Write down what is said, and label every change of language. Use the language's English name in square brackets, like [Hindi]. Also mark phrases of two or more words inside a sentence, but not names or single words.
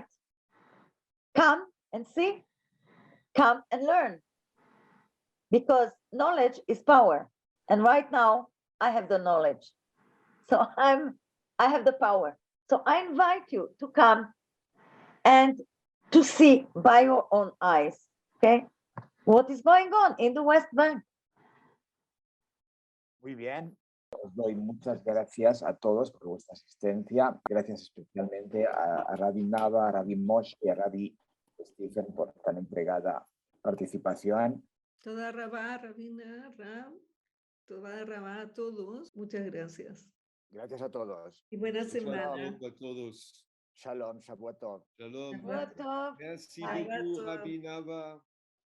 [English] Come and see, come and learn, because knowledge is power. And right now I have the knowledge. So I have the power. So I invite you to come and to see by your own eyes, okay, what is going on in the West Bank. [Spanish] Muy bien. Os doy muchas gracias a todos por vuestra asistencia. Gracias especialmente a Rabbi Nava, a Rabbi Moshe y a Rabbi Stephen por tan entregada participación. [Hebrew] תודה רבה, Rabina, Rab, תודה רבה [Spanish] a todos. Muchas gracias. Gracias a todos. Y buena semana. Shalom a todos. [Hebrew] שלום, שבועות טוב. Shalom. שבועות טוב. [French] Merci [English] Bye. [French] beaucoup, Rabbi Nava.